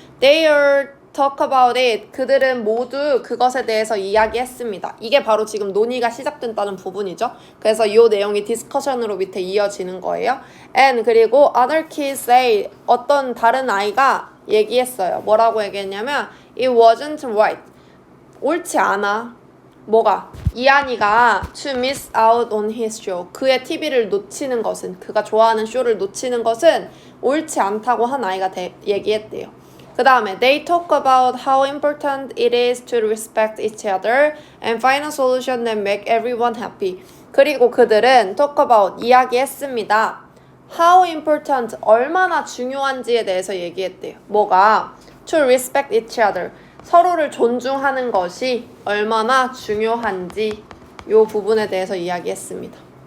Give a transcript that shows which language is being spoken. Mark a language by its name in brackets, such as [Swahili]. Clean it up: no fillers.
[English] They all talk about it. [Korean] 그들은 모두 그것에 대해서 이야기했습니다. 이게 바로 지금 논의가 시작된다는 부분이죠. 그래서 이 내용이 디스커션으로 밑에 이어지는 거예요. [English] And, [Korean] 그리고 [English] other kids say, [Korean] 어떤 다른 아이가 얘기했어요. 뭐라고 얘기했냐면, [English] it wasn't right. [Korean] 옳지 않아. 뭐가? [English] 이한이가 to miss out on his show. [Korean] 그의 TV를 놓치는 것은, 그가 좋아하는 쇼를 놓치는 것은 옳지 않다고 한 아이가 얘기했대요. 그 다음에 [English] they talk about how important it is to respect each other and find a solution that make everyone happy. [Korean] 그리고 그들은 [English] talk about, [Korean] 이야기했습니다. [English] how important, [Korean] 얼마나 중요한지에 대해서 얘기했대요. 뭐가? [English] to respect each other, [Korean] 서로를 존중하는 것이 얼마나 중요한지 이 부분에 대해서 이야기했습니다.